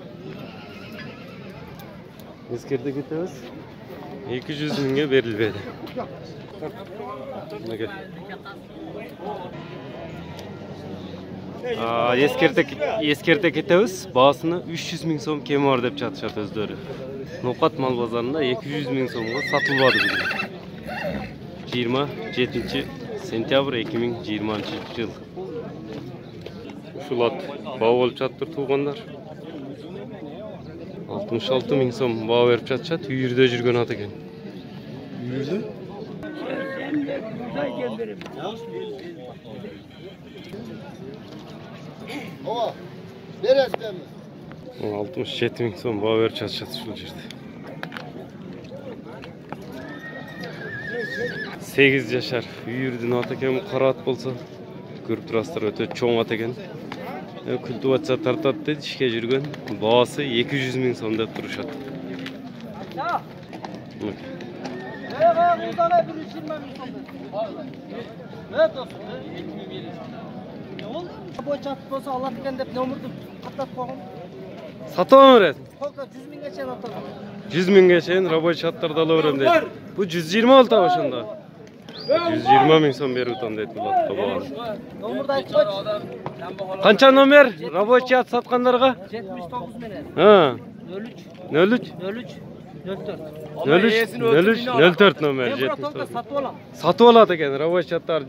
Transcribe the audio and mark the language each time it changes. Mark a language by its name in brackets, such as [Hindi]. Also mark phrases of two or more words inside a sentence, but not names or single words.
[Kyrgyz] Ескерте кетебиз. 200 mingге берилбеди. Ескерте кетебиз. Баасыны 300 [Uzbek] ming so'm [Kyrgyz] кеми бар деп жатышат өздөрү. Ноқат мал базарында 200 [Uzbek] ming so'mга [Kyrgyz] сатылбады бүгүн. 27 сентябрь 2020 жыл. Ушул ат баа болуп жатыр туугандар. 66 [Uzbek] ming so'm [Kyrgyz] баа берип жатышат. Үйүрдө жүргөн ат экен. Үйүрдө? Ова, бересиңби? 67 [Uzbek] ming so'm [Kyrgyz] баа берип жатышат ушул жерде. 8 жашар үйүрдүн аты экен, кара ат болсо. Көрүп турасыздар, өтө чоң ат экен. Культивация тартат дейт, ишке жүргөн. Баасы 200 [Uzbek] ming so'm [Kyrgyz] деп турушат. Сатамын берет. 100 mingге чейин рабочий аттарды ала берем дейт. Бу 126 ошондо. 120 [Uzbek] ming so'm [Kyrgyz] берип атам дейт бул атка баганы. Номерди айтып койчу. Канча номер рабочий ат саткандарга? 79 менен. 03 04 номер 79. Сатып алат экен рабочий аттар.